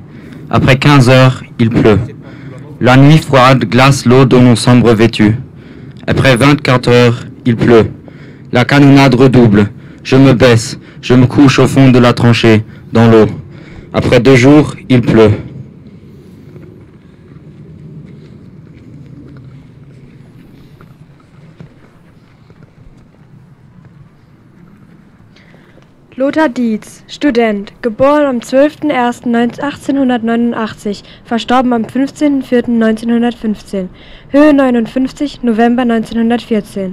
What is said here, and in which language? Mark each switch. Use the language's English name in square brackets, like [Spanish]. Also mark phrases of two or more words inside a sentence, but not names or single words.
[French] Après 15 heures, il pleut. La nuit froide glace l'eau dont nous sommes revêtus. Après 24 heures, il pleut. La canonnade redouble. Je me baisse. Je me couche au fond de la tranchée, dans l'eau. Après 2 jours, il pleut. [German] Lothar Dietz, Student, geboren am 12.01.1889, verstorben am 15.04.1915, Höhe 59, November 1914.